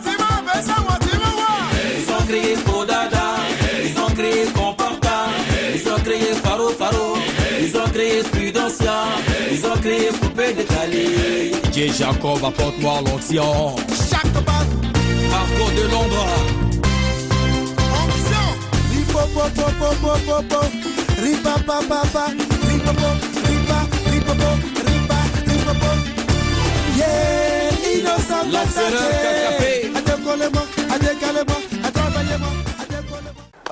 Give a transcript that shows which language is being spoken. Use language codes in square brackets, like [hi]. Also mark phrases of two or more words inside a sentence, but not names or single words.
[fr] Ils ont créé Kodada, ils ont créé Comporta, ils ont créé Faro Faro, ils ont créé Prudencia, ils ont créé Poupée décalée. J. Jacob apporte-moi l'onction. Chaque balle, Marco de Londres. Onction. Ripopopopopopopo, ripapapapa, ripopo, ripopo, ripopo. [en] Yeah, Innocent Versace.